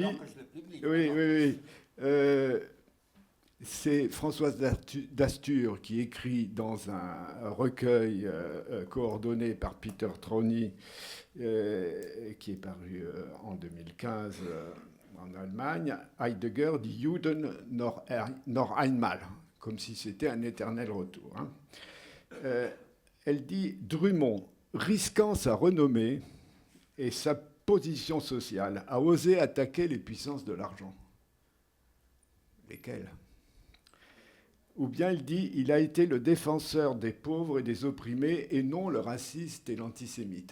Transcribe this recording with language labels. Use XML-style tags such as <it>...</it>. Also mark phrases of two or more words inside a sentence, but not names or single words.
<fr>Oui, oui, oui. C'est Françoise Dastur qui écrit dans un recueil coordonné par Peter Troni, qui est paru en 2015 en Allemagne, Heidegger dit</fr> <de>Juden noch einmal,</de> <fr>comme si c'était un éternel retour. Hein. Elle dit Drummond, risquant sa renommée et sa position sociale, a osé attaquer les puissances de l'argent. Lesquelles ? Ou bien il dit il a été le défenseur des pauvres et des opprimés et non le raciste et l'antisémite.</fr>